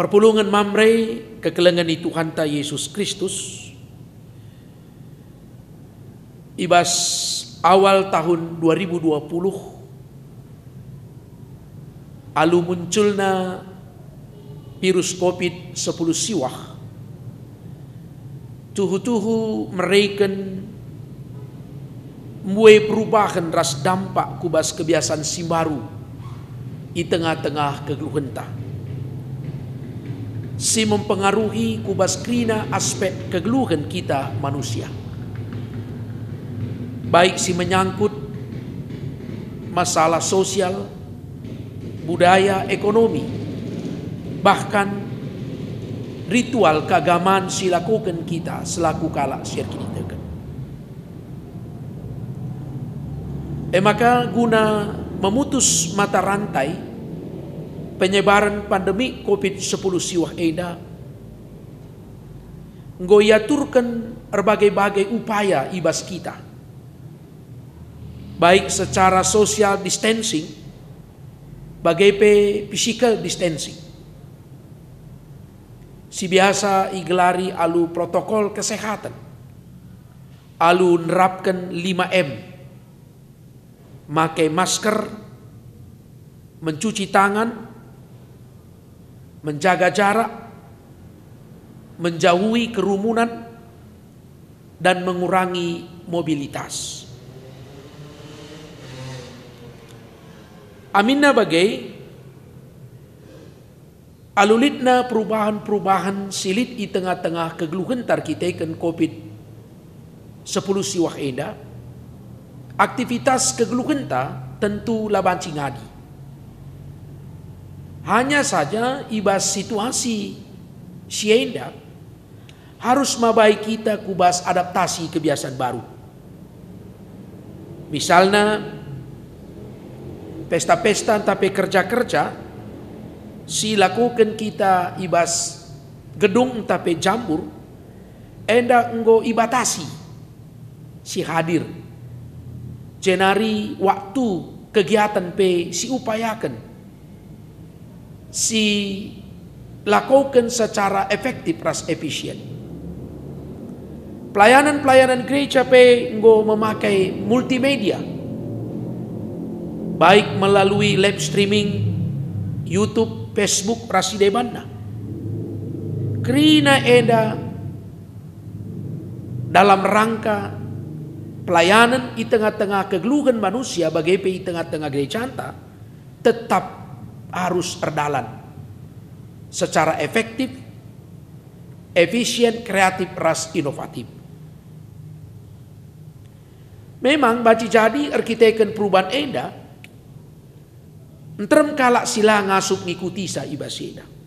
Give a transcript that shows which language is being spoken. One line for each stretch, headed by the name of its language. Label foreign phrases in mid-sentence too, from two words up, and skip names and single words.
Batak Karo: perpulungan mamre kekelengan di Tuhan ta Yesus Kristus ibas awal tahun 2020 alu munculna virus COVID-10 siwah tuhu-tuhu mereken mue perubahan ras dampak kubas kebiasaan si baru di tengah-tengah kegeluhenta. Si mempengaruhi kubas krina aspek kegeluhan kita manusia.
Indonesian: Baik si menyangkut masalah sosial, budaya, ekonomi, bahkan ritual keagamaan si lakukan kita selaku
Batak Karo: kala siar kini tekan. Maka guna memutus mata rantai penyebaran pandemi COVID-10 siwah eda, nggoyaturkan berbagai-bagai upaya ibas kita, baik secara
English: social distancing,
Batak Karo: bagai
English: physical distancing.
Batak Karo: Si biasa igelari alu
Indonesian: protokol kesehatan, alu nerapkan 5M, pakai masker, mencuci tangan, menjaga jarak, menjauhi kerumunan, dan mengurangi mobilitas.
Batak Karo: Aminna bagai alulitna perubahan-perubahan silit di tengah-tengah kegeluhan tar kita kan COVID-10 siwah eda. Aktivitas kegeluhan ta tentu labanci ngadi. Hanya saja ibas situasi sienda harus mabai kita kubas adaptasi kebiasaan baru. Misalnya pesta-pesta tapi kerja-kerja si lakukan kita ibas gedung tapi jambur enda enggo ibatasi si hadir jenari waktu kegiatan pe si upayakan si lakukan secara efektif ras efisien.
Indonesian: Pelayanan gereja pe enggo memakai multimedia, baik melalui live streaming YouTube, Facebook,
Batak Karo: rasidebana. Krina eda
Indonesian: dalam rangka pelayanan di tengah-tengah kegeluhan manusia bagai di tengah-tengah gereja anta tetap harus berjalan secara efektif, efisien, kreatif, ras inovatif.
Batak Karo: Memang baci jadi arkiteken perubahan eda entrem kalak sila ngasup ngikuti sa ibaseda.